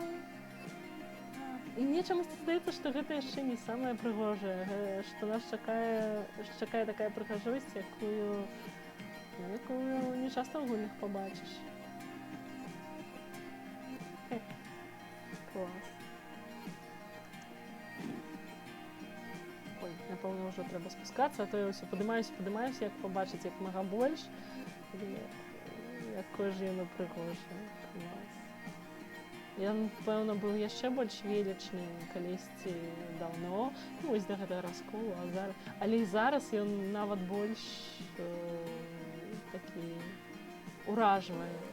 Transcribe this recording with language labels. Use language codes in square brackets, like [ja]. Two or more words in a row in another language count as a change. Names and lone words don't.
[be] І мне чамусьці здаецца, што гэта яшчэ не самае прыгожае, што нас чакае такая прыгажосць, якую не часта ў гульнях пабачыш. Клас. Ой, напэўна, ўжо [uk] вже треба спускатися, а то я ось подимаюся, як побачить, як мага больш. [be] Якой же яно прыгожае. Клас. Ён, пэўна, быў яшчэ больш велічны калісьці даўно, ну, вось да гэтага расколу, але і зараз ён нават больш такі уражвае.